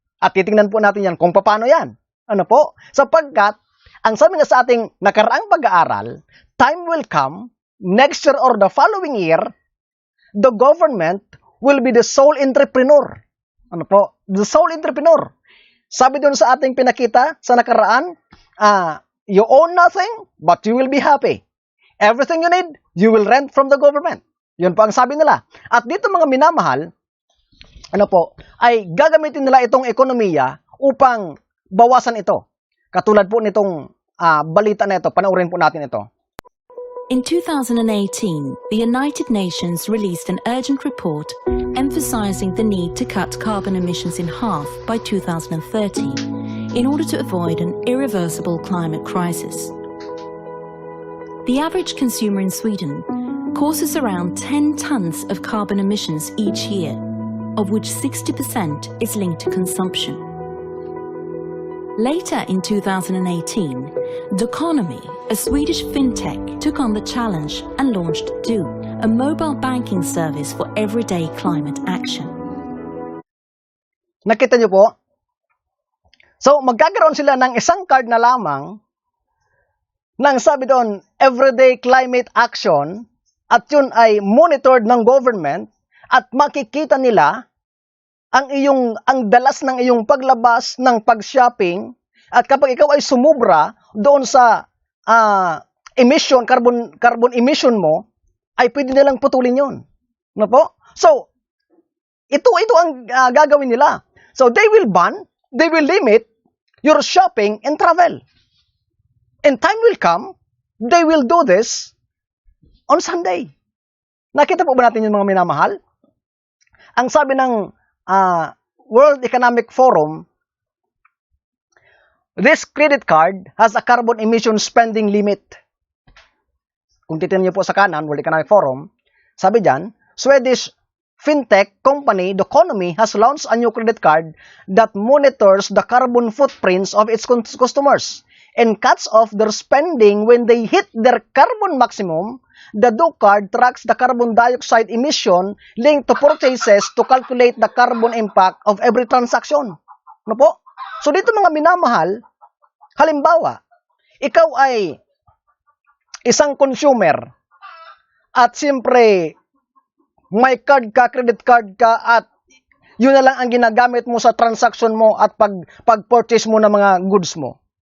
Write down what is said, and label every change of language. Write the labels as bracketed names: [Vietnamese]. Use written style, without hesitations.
[Filipino] At titingnan po natin yan kung paano yan. Ano po? Sapagkat, ang sabi nga sa ating nakaraang pag-aaral, [English] time will come, next year or the following year, the government will be the sole entrepreneur. [Filipino] Ano po? [English] The sole entrepreneur. [Filipino] Sabi doon sa ating pinakita sa nakaraan, [English] you own nothing, but you will be happy. Everything you need, you will rent from the government. [Filipino] Yun po ang sabi nila. At dito mga minamahal, ano po, ay gagamitin nila itong ekonomiya upang bawasan ito. Katulad po nitong balita na ito, panoorin po natin ito. [English] In 2018, the United Nations released an urgent report emphasizing the need to cut carbon emissions in half by 2030 in order to avoid an irreversible climate crisis. The average consumer in Sweden causes around 10 tons of carbon emissions each year, of which 60% is linked to consumption. Later in 2018, Doconomy, a Swedish fintech, took on the challenge and launched Do, a mobile banking service for everyday climate action. [Filipino] Nakita niyo po? So, magkakaroon sila ng isang card na lamang nang sabi doon, [English] everyday climate action, [Filipino] at yun ay monitored ng government at makikita nila ang dalas ng iyong paglabas ng pag-shopping, at kapag ikaw ay sumubra doon sa emission, carbon emission mo, ay pwede nilang putulin yun. Ano po? [English] So, [Filipino] ito ang gagawin nila. [English] So, they will ban, they will limit your shopping and travel. And time will come, they will do this on Sunday. [Filipino] Nakita po ba natin yung mga minamahal? Ang sabi ng [English] World Economic Forum, this credit card has a carbon emission spending limit. [Filipino] Kung titignan niyo po sa kanan, [English] World Economic Forum, [Filipino] sabi dyan, [English] Swedish fintech company Doconomy has launched a new credit card that monitors the carbon footprints of its customers and cuts off their spending when they hit their carbon maximum. The Do card tracks the carbon dioxide emission linked to purchases to calculate the carbon impact of every transaction. [Filipino] Ano po? So dito mga minamahal, halimbawa, ikaw ay isang consumer at siyempre may card ka, credit card ka at yun na lang ang ginagamit mo sa transaction mo at pag-purchase mo ng mga goods mo.